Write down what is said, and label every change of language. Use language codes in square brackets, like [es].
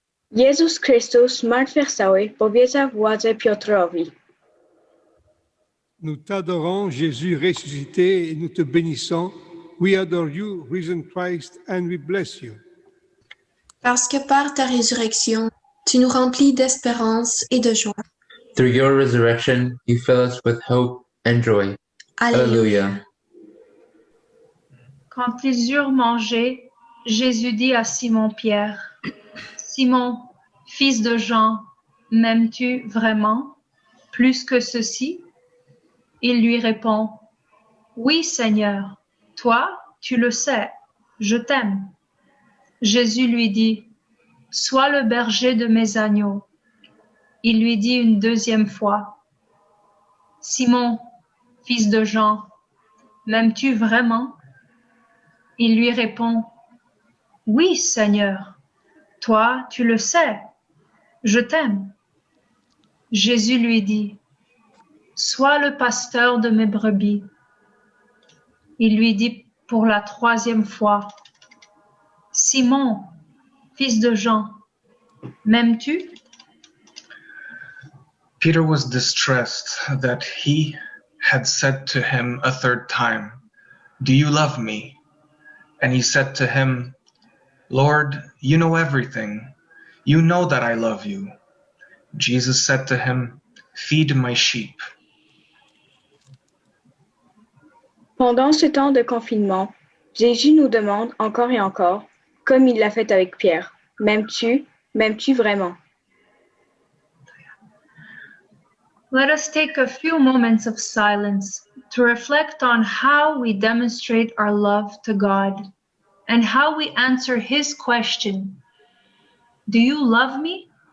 [pl] Jezus Chrystus zmartwychwstały powiedział władzę Piotrowi. [fr] Nous t'adorons, Jésus ressuscité, et nous te bénissons. [en] We adore you, risen Christ, and we bless you. [fr] Parce que par ta résurrection, tu nous remplis d'espérance et de joie. [en] Through your resurrection, you fill us with hope and joy. [la] Alleluia. [fr] Quand ils eurent mangé, Jésus dit à Simon-Pierre, « Simon, fils de Jean, m'aimes-tu vraiment, plus que ceci ?» Il lui répond, « Oui, Seigneur, toi, tu le sais, je t'aime. » Jésus lui dit, « Sois le berger de mes agneaux. » Il lui dit une deuxième fois, « Simon, fils de Jean, m'aimes-tu vraiment ?» Il lui répond, « Oui, Seigneur, toi, tu le sais, je t'aime. » Jésus lui dit, « Sois le pasteur de mes brebis. » Il lui dit pour la troisième fois, « Simon, fils de Jean, m'aimes-tu » [en] Peter was distressed that he had said to him a third time, "Do you love me?" And he said to him, "Lord, you know everything. You know that I love you." Jesus said to him, "Feed my sheep." [fr] Pendant ce temps de confinement, Jésus nous demande encore et encore, comme il l'a fait avec Pierre, « M'aimes-tu vraiment ?» [en] Let us take a few moments of silence to reflect on how we demonstrate our love to God and how we answer His question, "Do you love me?"